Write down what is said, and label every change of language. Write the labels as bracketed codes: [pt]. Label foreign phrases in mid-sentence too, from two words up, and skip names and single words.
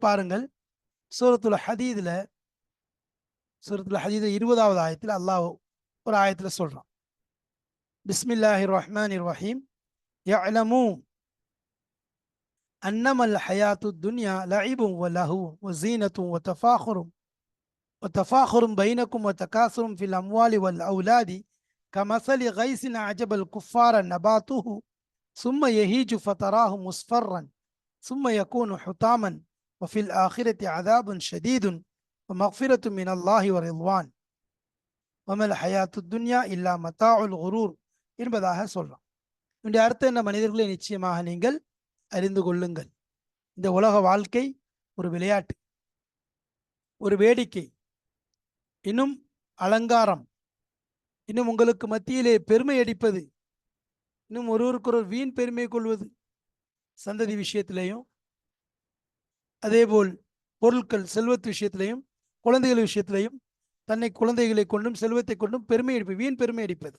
[ta] பாருங்கள், சூரத்துல் ஹதீதுல 20வது ஆயத்தில் அல்லாஹ் ஒரு ஆயத்துல சொல்றான், [ar] بسم الله الرحمن الرحيم اعلموا أنما الحياة الدنيا لعب ولهو وزينة وتفاخر بينكم وتكاثر في الأموال والأولاد كمثل غيث أعجب الكفار نباته ثم يهيج فتراه مصفرا ثم يكون حطاما وفي الآخرة عذاب شديد ومغفرة من الله ورضوان وما الحياة الدنيا إلا متاع الغرور [ta] என்பதாக சொல்றான். இந்த அர்த்தம் என்ன? மனிதர்களை நிச்சயமாக நீங்கள் அறிந்து கொள்ளுங்கள், இந்த உலக வாழ்க்கை ஒரு விளையாட்டு, ஒரு வேடிக்கை, இன்னும் அலங்காரம், இன்னும் உங்களுக்கு மத்தியிலே பெருமை அடிப்பது, இன்னும் ஒருவருக்கொரு வீண் பெருமை கொள்வது, சந்ததி விஷயத்திலையும் அதேபோல் பொருட்கள் செல்வத்து விஷயத்திலையும் குழந்தைகள் விஷயத்திலையும் தன்னை குழந்தைகளை கொண்டும் செல்வத்தை கொண்டும் பெருமை அடிப்பது, வீண் பெருமை அடிப்பது.